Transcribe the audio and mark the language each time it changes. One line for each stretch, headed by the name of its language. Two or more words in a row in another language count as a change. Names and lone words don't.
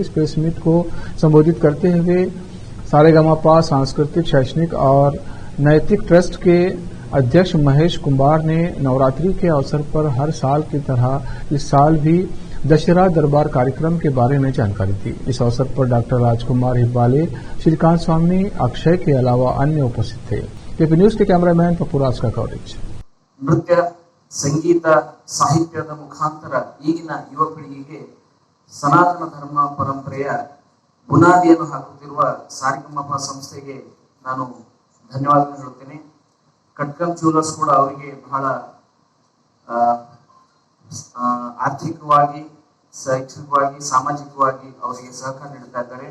Hindi: इस प्रेस मीट को संबोधित करते हुए सारेगामापा सांस्कृतिक शैक्षणिक और नैतिक ट्रस्ट के अध्यक्ष महेश कुमार ने नवरात्रि के अवसर पर हर साल की तरह इस साल भी दशहरा दरबार कार्यक्रम के बारे में जानकारी दी। इस अवसर पर डॉक्टर राजकुमार हिब्बाले, श्रीकांत स्वामी, अक्षय के अलावा अन्य उपस्थित थे। केपी न्यूज के कैमरामैन पप्पूराज का कवरेज।
Kannada: ನೃತ್ಯ, ಸಂಗೀತ, साहित्यದ ಮುಖಾಂತರ ಈಗಿನ ಯುವ ಪೀಳಿಗೆಗೆ ಸನಾತನ ಧರ್ಮ ಪರಂಪರೆಯ ಬುನಾದಿಯನ್ನು ಹಾಕುತ್ತಿರುವ ಸಾರಿಗಮಪ ಸಂಸ್ಥೆಗೆ ನಾನು ಧನ್ಯವಾದ ಹೇಳುತ್ತೇನೆ। ಕಟ್ಕಲ್ ಜ್ಯುವೆಲರ್ಸ್ ಕೂಡ ಅವರಿಗೆ ಬಹಳ ಆರ್ಥಿಕವಾಗಿ, ಶೈಕ್ಷಣಿಕವಾಗಿ, ಸಾಮಾಜಿಕವಾಗಿ ಅವರಿಗೆ ಸಹಕಾರ ನೀಡುತ್ತಾ ಇದ್ದಾರೆ।